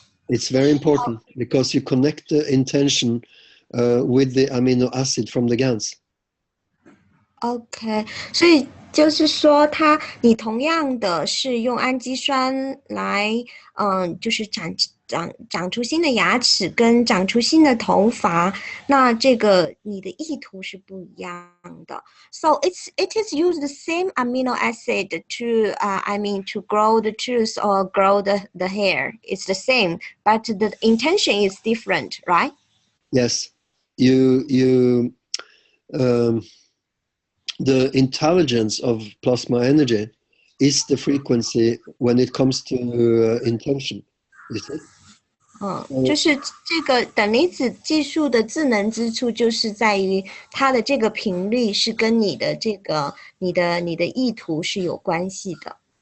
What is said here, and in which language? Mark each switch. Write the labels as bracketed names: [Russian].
[English] It's very important because you connect the intention with the amino acid from the gans. [Chinese] OK， 所以就是说你同样的是用氨基酸来，就是长出新的牙齿跟长出新的头发，那这个你的意图是不一样的。 [English] So it is use the same amino acid to grow the tooth or grow the hair. It's the same, but the intention is different, right? Yes, the intelligence of plasma energy is the frequency when it comes to intention. You see? [Chinese] 就是这个等离子技术的智能之处，就是在于它的这个频率是跟你的这个你的意图是有关系的。